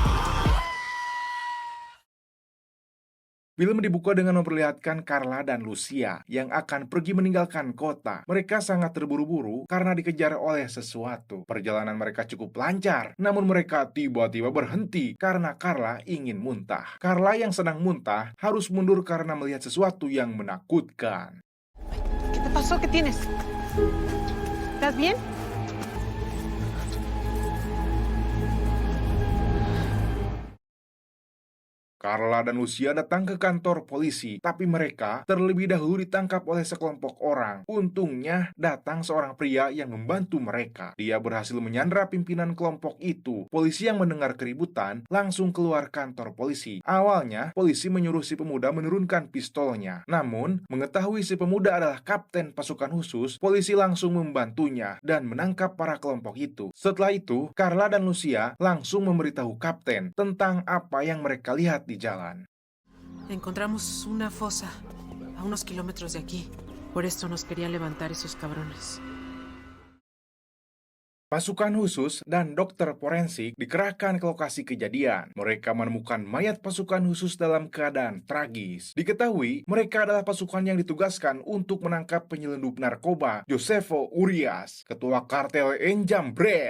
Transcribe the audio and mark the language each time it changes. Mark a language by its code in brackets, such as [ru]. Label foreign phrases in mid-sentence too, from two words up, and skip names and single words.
[id] Film dibuka dengan memperlihatkan Carla dan Lucia yang akan pergi meninggalkan kota. Mereka sangat terburu-buru karena dikejar oleh sesuatu. Perjalanan mereka cukup lancar, namun mereka tiba-tiba berhenti karena Carla ingin muntah. Carla yang sedang muntah harus mundur karena melihat sesuatu yang menakutkan. [es] ¿Qué te pasó? ¿Qué tienes? ¿Estás bien? [id] Carla dan Lucia datang ke kantor polisi, tapi mereka terlebih dahulu ditangkap oleh sekelompok orang. Untungnya, datang seorang pria yang membantu mereka. Dia berhasil menyandra pimpinan kelompok itu. Polisi yang mendengar keributan langsung keluar kantor polisi. Awalnya, polisi menyuruh si pemuda menurunkan pistolnya. Namun, mengetahui si pemuda adalah kapten pasukan khusus, polisi langsung membantunya dan menangkap para kelompok itu. Setelah itu, Carla dan Lucia langsung memberitahu kapten tentang apa yang mereka lihat di jalan. [es] Encontramos una fosa a unos kilómetros de aquí. Por esto nos querían levantar esos cabrones. [id] Pasukan khusus dan dokter forensik dikerahkan ke lokasi kejadian. Mereka menemukan mayat pasukan khusus dalam keadaan tragis. Diketahui, mereka adalah pasukan yang ditugaskan untuk menangkap penyelundup narkoba, Josefo Urias, ketua kartel Enjambret.